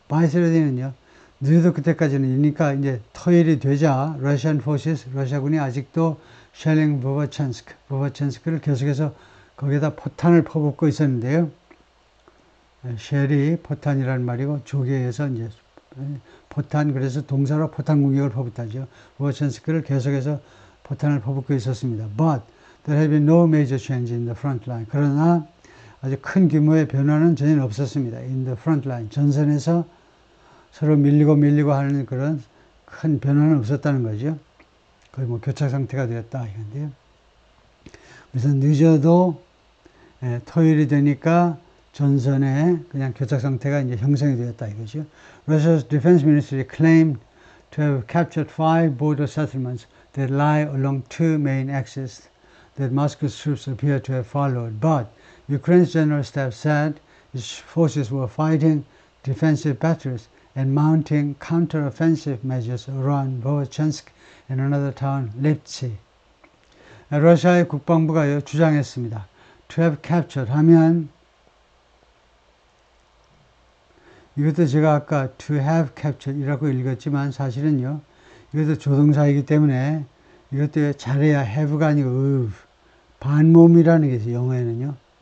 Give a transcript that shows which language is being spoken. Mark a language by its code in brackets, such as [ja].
[en] by Saturday [ko] 는요, 늦어도 그때까지는. 그러니까 이제 토요일이 되자 [en] Russian forces, [ko] 러시아군이 아직도 [en] shelling [ko] Vovchansk를 계속해서 거기에다 포탄을 퍼붓고 있었는데요. 쉘이 포탄이라는 말이고, 조개에서 이제 포탄, 그래서 동사로 포탄 공격을 퍼붓다죠. Vovchansk를 계속해서 포탄을 퍼붓고 있었습니다. [en] But there had been no major change in the front line. [ko] 그러나 아주 큰 규모의 변화는 전혀 없었습니다. [en] In the front line. [ko] 전선에서 서로 밀리고 하는 그런 큰 변화는 없었다는 거죠. 거의 뭐 교착 상태가 되었다 이건데요. 그래서 늦어도 토요일이 되니까 전선에 그냥 교착 상태가 이제 형성이 되었다 이거죠. [en] Russia's defense ministry claimed to have captured 5 border settlements that lie along 2 main axes that Moscow's troops appear to have followed. But Ukraine's general staff said its forces were fighting defensive battles and mounting counter-offensive measures around Vovchansk and another town, Lipsy. [ko] 러시아의 국방부가 주장했습니다. [en] To have captured [ko] 하면, 이것도 제가 아까 [en] to have captured [ko] 이라고 읽었지만 사실은요, 이것도 조동사이기 때문에 이것도 잘해야 have가 아니고 반모음이라는 게 있어요. 영어에는요.